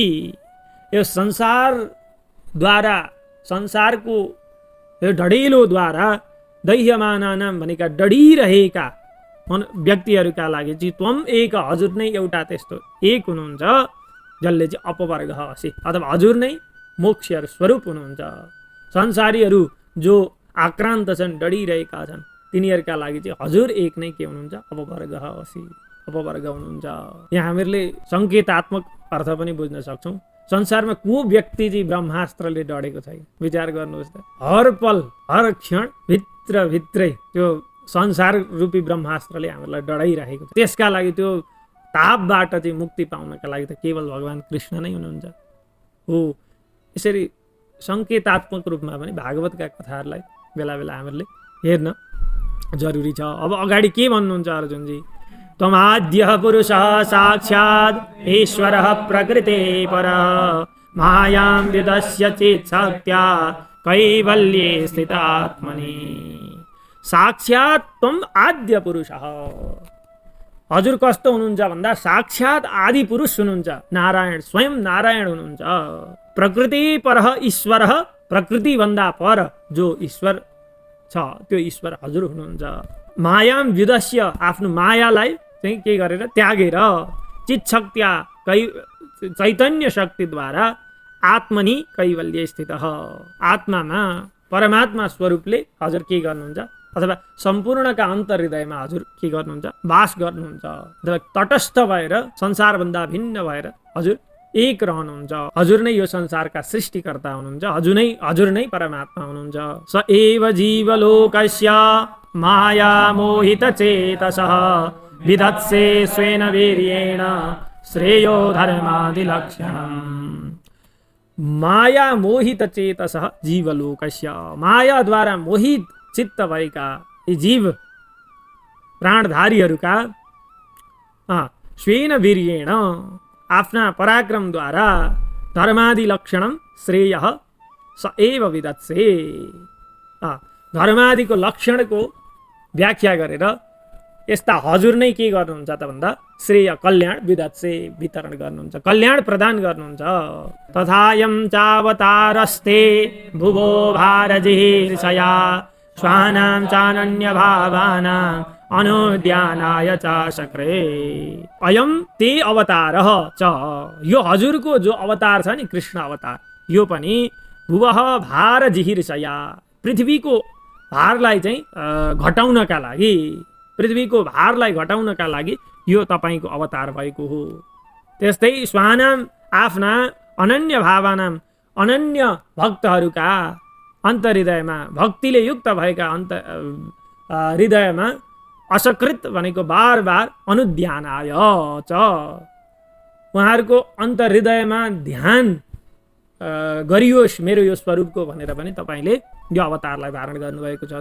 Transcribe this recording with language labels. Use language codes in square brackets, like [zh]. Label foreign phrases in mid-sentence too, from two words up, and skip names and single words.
[ne] यो संसारद्वारा, संसारको यो ढडेलोद्वारा दैह्यमानानां भनेका डढिरहेका व्यक्तिहरूका लागि चाहिँ [sa] त्वम एक, [ne] हजुर नै एउटा त्यस्तो एक हुनुहुन्छ जसले चाहिँ [sa] अपवर्ग असि, [ne] अथवा हजुर नै मोक्ष स्वरूप हुनुहुन्छ। संसारीहरू जो आक्रान्त छन्, डढिरहेका छन्, तिनीहरूका लागि चाहिँ हजुर एक नै के हुनुहुन्छ, [sa] अपवर्ग असि, [ne] अपवर्ग हुनुहुन्छ। यहाँ हामीहरूले सङ्केतात्मक अर्थ पनि बुझ्न सक्छौँ। संसारमा को व्यक्ति चाहिँ ब्रह्मास्त्रले डढेको छैन? विचार गर्नुहोस् त, हर पल हर क्षण भित्रभित्रै त्यो संसार रूपी ब्रह्मास्त्रले हामीलाई डढाइरहेको छ। त्यसका लागि, त्यो तापबाट चाहिँ मुक्ति पाउनका लागि त केवल भगवान कृष्ण नै हुनुहुन्छ हो। यसरी सङ्केतात्मक रूपमा पनि भागवतका कथाहरूलाई बेला बेला हामीहरूले हेर्न जरुरी छ। अब अगाडि के भन्नुहुन्छ अर्जुनजी? [sa] त्वमाद्यः पुरुषः साक्षात् ईश्वरः प्रकृते परः मायां विदस्य चित्शक्त्या कैवल्ये स्थितात्मनि। साक्षात् त्वम् आद्य पुरुषः, [ne] हजुर कस्तो हुनुहुन्छ भन्दा साक्षात आदि पुरुष हुनुहुन्छ, नारायण स्वयं नारायण हुनुहुन्छ। [sa] प्रकृति पर ईश्वर, [ne] प्रकृति भन्दा पर जो ईश्वर छ त्यो ईश्वर हजुर हुनुहुन्छ। [sa] मायाम विदस्य, [ne] आफ्नो मायालाई चाहिँ के गरेर त्यागेर, [sa] चित शक्तिया [ne] चैतन्य शक्तिद्वारा [sa] आत्मनि कैवल्य स्थित, [ne] आत्मामा परमात्मा स्वरूपले हजुर के गर्नुहुन्छ अथवा सम्पूर्णका अन्तर्हृदयमा हजुर के गर्नुहुन्छ वास गर्नुहुन्छ। अथवा तटस्थ भएर संसारभन्दा भिन्न भएर हजुर एक रहनुहुन्छ। हजुर नै यो संसारका सृष्टिकर्ता हुनुहुन्छ, हजुर नै परमात्मा हुनुहुन्छ। [sa] स एव जीवलोकस्य माया मोहित चेतसः विदत्से स्वेन वीर्येण श्रेयो धर्मादिलक्षणम्। माया मोहित चेतसः जीवलोकस्य, [ne] मायाद्वारा मोहित चित्त भएका यी जीव प्राणधारीहरूका [sa] स्वेन वीर्येण [ne] आफ्ना पराक्रमद्वारा [sa] धर्मादि लक्षणम श्रेय स एव विदत्से, [ne] धर्मादिको लक्षणको व्याख्या गरेर यस्ता हजुर नै के गर्नुहुन्छ त भन्दा श्रेय कल्याण विदत्से वितरण गर्नुहुन्छ, कल्याण प्रदान गर्नुहुन्छ। [sa] तथायं चावतारस्ते भुवो भारजिर्षया स्वानां चानन्य भावानां अनुद्यानाय च शक्रे। अयम ते अवतारः च, [ne] यो हजुरको जो अवतार छ नि कृष्ण अवतार, यो पनि [sa] भुवः भारजिर्षया, [ne] पृथ्वीको भारलाई चाहिँ घटाउनका लागि, पृथ्वीको भारलाई घटाउनका लागि यो तपाईको अवतार भएको हो। त्यस्तै स्वानाम आफ्ना [sa] अनन्य भावानाम, [ne] अनन्य भक्तहरूका अन्तर्हृदयमा, भक्तिले युक्त भएका हृदयमा असकृत भनेको बार बार [sa] अनुध्यानाय च, [ne] उहाँहरूको अन्तर्हृदयमा ध्यान गरियोस् मेरो यो स्वरूपको भनेर पनि तपाईँले यो अवतारलाई धारण गर्नुभएको छ।